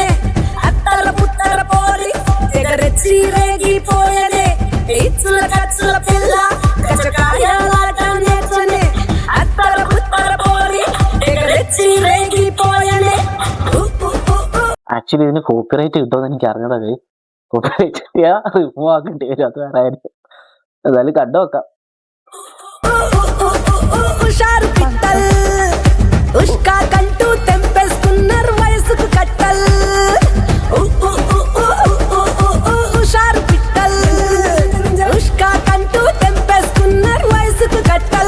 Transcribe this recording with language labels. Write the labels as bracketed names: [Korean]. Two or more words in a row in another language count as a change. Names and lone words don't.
[Telugu] అత్తల పుత్తల పోరి ఎగరెచ్చి రేగిపోయనే ఇచ్చుల కచ్చుల పిల్ల కచకాయాలాట నేర్చునే అత్తల పుత్తల పోరి ఎగరెచ్చి రేగిపోయనే. [Malayalam] ആക്ച്വലി ഇതിന് കോപ്പിറൈറ്റ് കിട്ടുമെന്ന് എനിക്ക് അറിഞ്ഞത്. കോപ്പിറൈറ്റ് കിട്ടിയാൽ റിമൂവ് ആക്കേണ്ടി വരും. അത് വേറെ കാര്യം. എന്തായാലും കണ്ടു നോക്കാം. [Telugu] హుషారు పిట్టల్ ఉష్కా కంటూ తెంపేసుకున్నారు వయసుకు కట్టల్. హుషారు పిట్టల్ ఉష్కా కంటూ తెంపేసుకున్నారు వయసుకు కట్టల్.